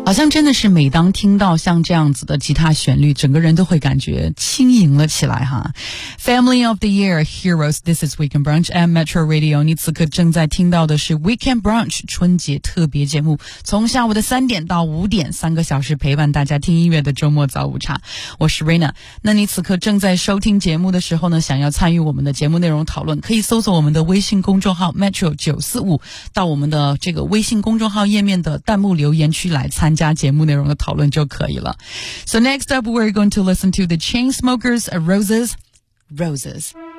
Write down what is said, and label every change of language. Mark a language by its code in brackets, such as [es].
[zh] 真的是每当听到像这样子的吉他旋律，整个人都会感觉轻盈了起来哈。 [en] Family of the Year Heroes, This is Weekend Brunch at Metro Radio. [zh] 你此刻正在听到的是 Weekend Brunch 春节特别节目，从下午的三点到五点，三个小时陪伴大家听音乐的周末早午茶。我是 Raina。那你此刻正在收听节目的时候呢，想要参与我们的节目内容讨论，可以搜索我们的微信公众号 Metro 945，到我们的这个微信公众号页面的弹幕留言区来参加节目内容的讨论就可以了。 [en] So next up we're going to listen to the Chainsmokers Roses Roses.